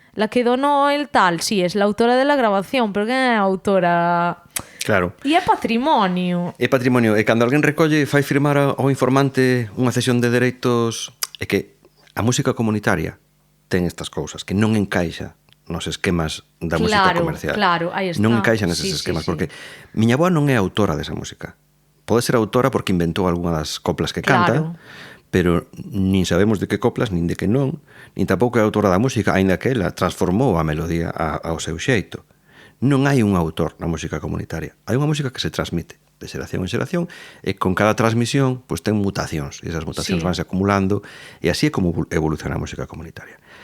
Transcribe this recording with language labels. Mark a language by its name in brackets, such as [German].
[Spanish] La que donó el tal, sí, es la autora de la grabación, [Galician] pero quen é a autora? Claro. E é patrimonio. É patrimonio. E cando alguén recolle fai firmar ao informante unha cesión de dereitos, é que a música comunitaria ten estas cousas que non encaixa nos esquemas da música comercial. Claro, aí está. Non encaixa neses esquemas, porque miña avoa non é autora desa música. Pode ser autora porque inventou algunha das coplas que canta, pero nin sabemos de que coplas, nin de que non, nin tampouco é autora da música, aínda que ela transformou a melodía ao seu xeito. Non hai un autor na música comunitaria. Hai unha música que se transmite de xeración en xeración e con cada transmisión pois ten mutacións e esas mutacións vanse acumulando e así é como evoluciona a música comunitaria.